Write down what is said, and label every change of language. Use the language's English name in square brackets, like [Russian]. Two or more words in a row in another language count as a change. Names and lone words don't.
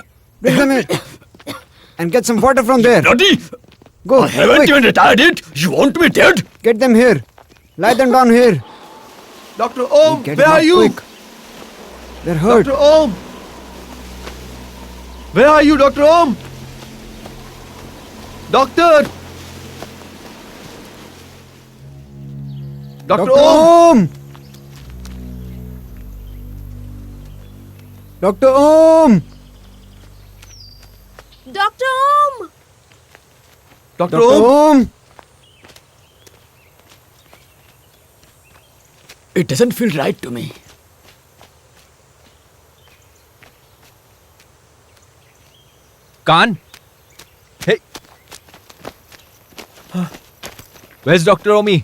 [English] Bring them here. And get some water from there. Bloody! Go, Haven't quick. even retired it? You want me dead? Get them here. Lie them down here. Doctor Om, Get where them are up you? quick. They're hurt. Doctor Om! Where are you, Doctor Om? Doctor! Doctor Dr. Om! Om! Dr. Om! Dr. Om! Doctor Dr. Om! Om! It doesn't feel right to me. Khan? Hey! Where's Dr. Omi?